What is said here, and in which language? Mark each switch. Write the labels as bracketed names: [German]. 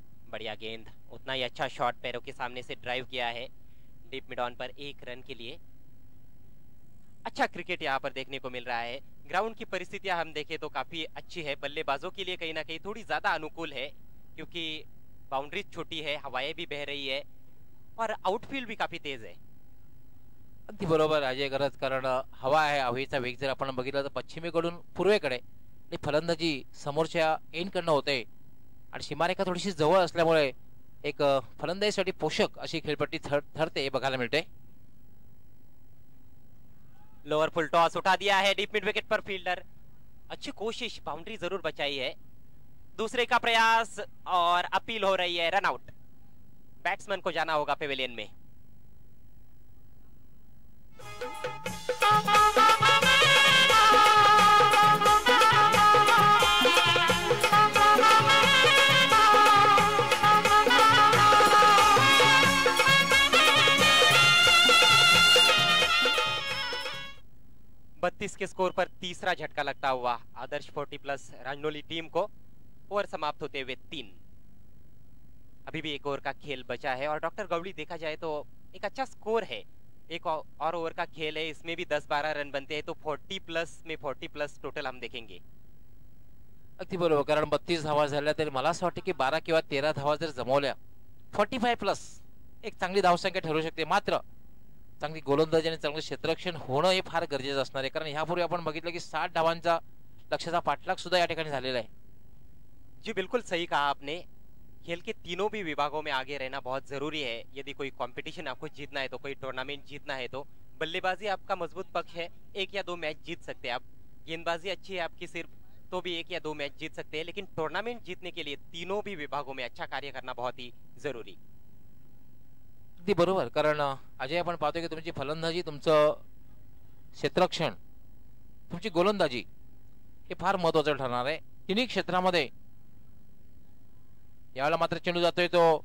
[Hindi] बढ़िया गेंद, उतना ही अच्छा शॉट पैरों के सामने से ड्राइव किया है डीप मिड ऑन पर 1 रन के लिए। अच्छा क्रिकेट यहाँ पर देखने को मिल रहा है। ग्राउंड की परिस्थितियां हम देखें तो काफी अच्छी है। बल्लेबाजों के लिए कहीं ना कहीं थोड़ी ज्यादा अनुकूल है, क्योंकि बाउंड्री छोटी है, हवाएं भी बह रही है और आउटफील्ड भी काफी तेज है। [Marathi] अगदी बरोबर अजय गरज, कारण हवा आहे। हवेचा वेग जर आपण बघितला तर पश्चिमेकडून पूर्वेकडे आणि फलंदाजी समोरच्या एंडकडनं होते आणि सीमारेखा थोडीशी जवळ असल्यामुळे एक फलंदाजीसाठी पोषक अशी खेळपट्टी ठरते बघायला मिळते। [Hindi] लोअर फुल टॉस उठा दिया है डीप मिड विकेट पर फील्डर। अच्छी कोशिश, बाउंड्री जरूर बचाई है। दूसरे का प्रयास और अपील हो रही है, रन आउट। बैट्समैन को जाना होगा पेवेलियन में। के स्कोर पर तीसरा झटका लगता हुआ आदर्श 40+ रांगनोली टीम को। ओवर समाप्त होते हुए 3। अभी भी एक ओवर का खेल बचा है और डॉक्टर गवड़ी देखा जाए तो एक अच्छा स्कोर है। एक और ओवर का खेल है, इसमें भी 10-12 रन बनते हैं, तो 40+ में 40+ टोटल हम देखेंगे। [Marathi] अगदी बरोबर, कारण 32 धावा झाल्या तरी मला असं वाटतं की 12 किंवा 13 धावा जर जमवल्या 45+ एक चांगली धावसंख्या ठरू शकते। मात्र चांगली गोलंदाजी आणि चांगलं क्षेत्ररक्षण होणं हे फार गरजेचं असणार आहे, कारण यापूर्वी आपण बघितलं की 60 धावांचा लक्ष्याचा पाठलाग सुद्धा या ठिकाणी झालेला आहे। [Hindi] जी बिल्कुल सही कहा आपने। खेल के तीनों भी विभागों में आगे रहना बहुत जरूरी है। यदि कोई कंपटीशन आपको जीतना है, तो कोई टूर्नामेंट जीतना है, तो बल्लेबाजी आपका मजबूत पक्ष है, 1 या 2 मैच जीत सकते हैं आप। गेंदबाजी अच्छी है आपकी सिर्फ, तो भी 1 या 2 मैच जीत सकते हैं, लेकिन टूर्नामेंट जीतने के लिए तीनों भी विभागों में अच्छा कार्य करना बहुत ही जरूरी। [Marathi] अगदी बरोबर, कारण अजय आपण पाहतोय की तुमची फलंदाजी, तुमचं क्षेत्ररक्षण, तुमची गोलंदाजी हे फार महत्त्वाचं ठरणार आहे तिन्ही क्षेत्रामध्ये। यावेळेला मात्र चेंडू जातोय तो